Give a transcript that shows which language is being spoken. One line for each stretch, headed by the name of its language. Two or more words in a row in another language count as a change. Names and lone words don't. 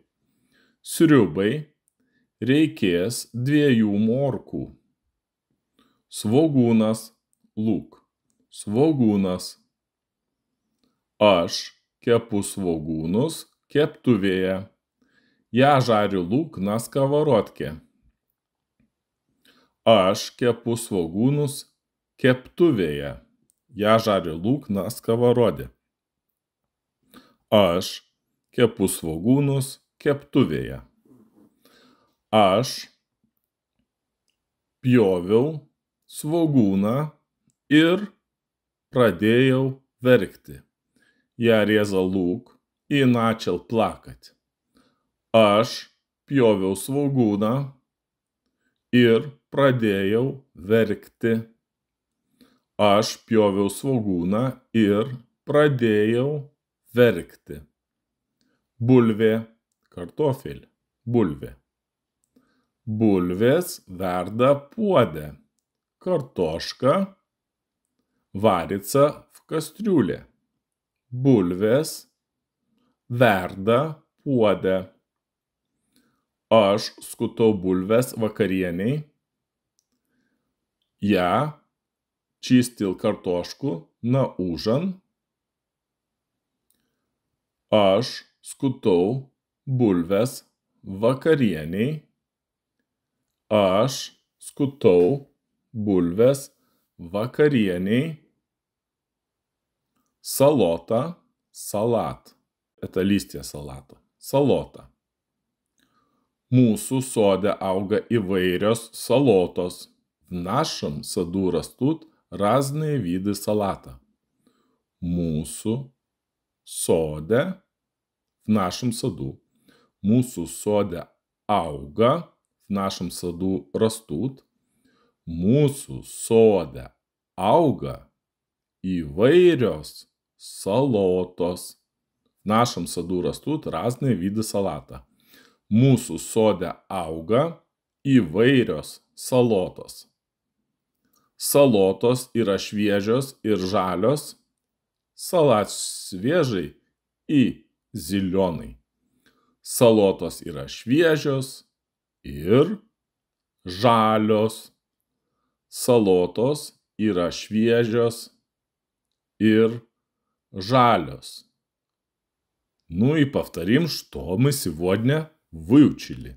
Lithuanian: Sriubai reikės 2 morkų. Svogūnas, lūk. Svogūnas. Aš kepu svogūnus keptuvėje.
Russian: Я жарю лук на сковородке.
Lithuanian: Aš kepu svogūnus keptuvėje.
Russian: Я жарю лук на сковороде.
Lithuanian: Aš kepu svogūnus keptuvėje. Aš pjoviau svogūną ir pradėjau verkti.
Russian: Я резал лук и начал плакать.
Lithuanian: Aš pjoviau svogūną ir pradėjau verkti. Aš pjoviau svogūną ir pradėjau verkti. Bulvė, kartofel, bulvė. Bulvės verda puode.
Russian: Картошка варится в кастрюле.
Lithuanian: Bulvės verda puode. Aš skutau bulves vakarieniai.
Russian: Я чистил картошку на ужин.
Lithuanian: Aš skutau bulves vakarieniai. Aš skutau bulves vakarieniai.
Russian: Салота, салат. Это листья салата. Салота.
Lithuanian: Mūsų sode auga įvairios salotos.
Russian: В нашем саду растут разные виды салата.
Lithuanian: Mūsų sode,
Russian: в нашем саду.
Lithuanian: Mūsų sode auga,
Russian: в нашем саду растут.
Lithuanian: Mūsų sode auga įvairios салотос.
Russian: В нашем саду растут разные виды салата.
Lithuanian: Mūsų sode auga įvairios salotos. Salotos yra šviežios ir žalios.
Russian: Салат свежий и зеленый.
Lithuanian: Salotos yra šviežios ir žalios. Salotos yra šviežios ir жалёс.
Russian: Ну и повторим, что мы сегодня выучили.